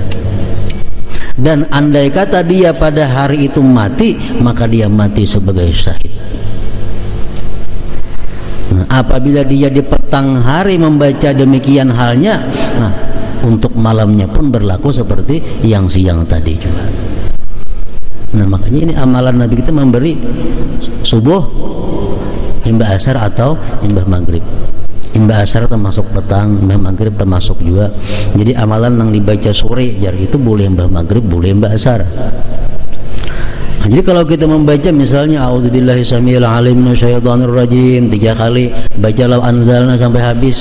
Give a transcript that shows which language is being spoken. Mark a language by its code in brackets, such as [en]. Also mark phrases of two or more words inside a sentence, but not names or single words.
[id] Dan andai kata dia pada hari itu mati, maka dia mati sebagai syahid. Nah, apabila dia di petang hari membaca demikian halnya, nah untuk malamnya pun berlaku seperti yang siang tadi juga. Nah, makanya ini amalan Nabi kita memberi subuh, imbah asar atau imbah maghrib. Imbah asar termasuk petang, imbah maghrib termasuk juga. Jadi amalan yang dibaca sore jar itu boleh imbah maghrib, boleh imbah asar. Nah, jadi kalau kita membaca misalnya [ar] أعوذ بالله السميع العليم من الشيطان الرجيم [id] 3 kali, baca [ar] لو أنزلنا [id] sampai habis.